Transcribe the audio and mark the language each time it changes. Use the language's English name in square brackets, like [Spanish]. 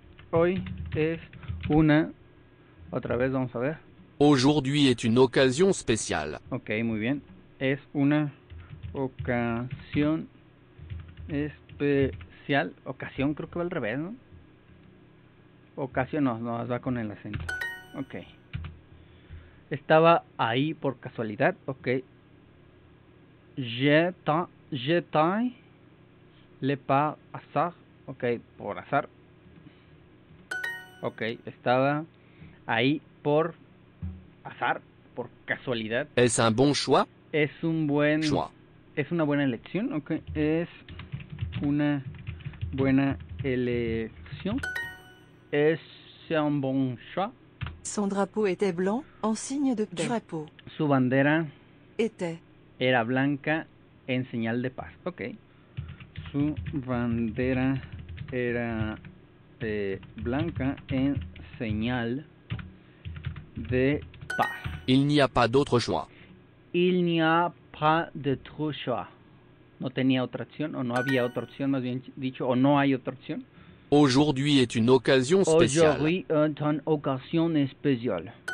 [Spanish] Hoy es una, otra vez vamos a ver. [French] Aujourd'hui est une occasion spéciale. [Spanish] Ok, muy bien. Es una ocasión especial. especial. Ocasión, creo que va al revés, ¿no? Ocasión, no, va con el acento. Ok. Estaba ahí por casualidad, ok. [French] J'étais le par hasard, ok, [Spanish] por azar. Ok, estaba ahí por azar, por casualidad. [French] Est-ce un bon choix? [Spanish] Es un buen... [French] Choix. [Spanish] Es una buena elección, ok. Es una buena elección. [French] Es un bon choix. Son drapeau était blanc, en signe de paix. Drapeau [Spanish] Su bandera [French] était [Spanish] era blanca en señal de paz. Ok. Su bandera era blanca en señal de paz. [French] Il n'y a pas d'autre choix. Il n'y a pas d'autre choix. [Spanish] No tenía otra opción, o no había otra opción, más bien dicho, o no hay otra opción. [French] Aujourd'hui est une occasion spéciale. Aujourd'hui est une occasion spéciale.